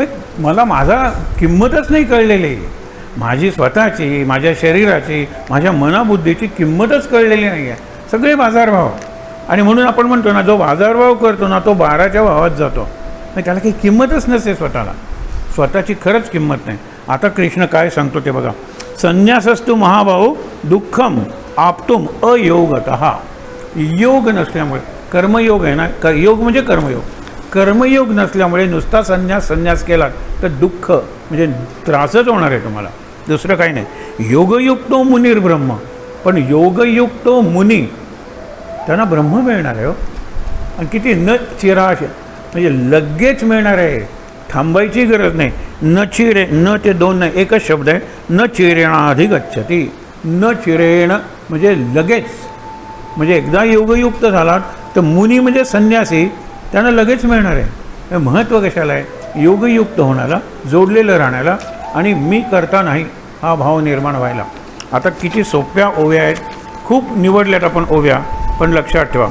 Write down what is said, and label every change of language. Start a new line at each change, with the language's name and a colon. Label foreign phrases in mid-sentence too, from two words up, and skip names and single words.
Marathi: मला माझा किंमतच नाही कळलेली. माझी स्वतःची, माझ्या शरीराची, माझ्या मनाबुद्धीची किंमतच कळलेली नाही आहे. सगळे बाजारभाव. आणि म्हणून आपण म्हणतो ना, जो बाजारभाव करतो ना तो 12च्या भावात जातो. मग त्याला काही किंमतच नसते स्वतःला, स्वतःची खरंच किंमत नाही. आता कृष्ण काय सांगतो ते बघा.
Sanskrit: संन्यासस्तु महाभाऊ दुःखम आपतुम अयोगतः.
Marathi: योग नसल्यामुळे, कर्मयोग आहे ना, योग म्हणजे कर्मयोग. कर्मयोग नसल्यामुळे नुसता संन्यास केला तर दुःख म्हणजे त्रासच होणार आहे तुम्हाला, दुसरं काही नाही.
Sanskrit: योगयुक्तो मुनीर ब्रह्म.
Marathi: पण योगयुक्तो मुनी त्यांना ब्रह्म मिळणार आहे हो. आणि किती
Sanskrit: न चिराश,
Marathi: म्हणजे लगेच मिळणार आहे, थांबायची गरज नाही.
Sanskrit: न चिरे,
Marathi: न ते 2 नाही, एकच शब्द आहे.
Sanskrit: न चिरेणाधिगच्छति. न चिरेण
Marathi: म्हणजे लगेच. म्हणजे एकदा योगयुक्त झालात तर मुनी म्हणजे संन्यासी, त्यांना लगेच मिळणार आहे. हे महत्त्व कशाला आहे? योगयुक्त होण्याला, जोडलेलं राहण्याला, आणि मी करता नाही हा भाव निर्माण व्हायला. आता किती सोप्या ओव्या आहेत, खूप निवडल्यात आपण ओव्या, पण लक्षात ठेवा.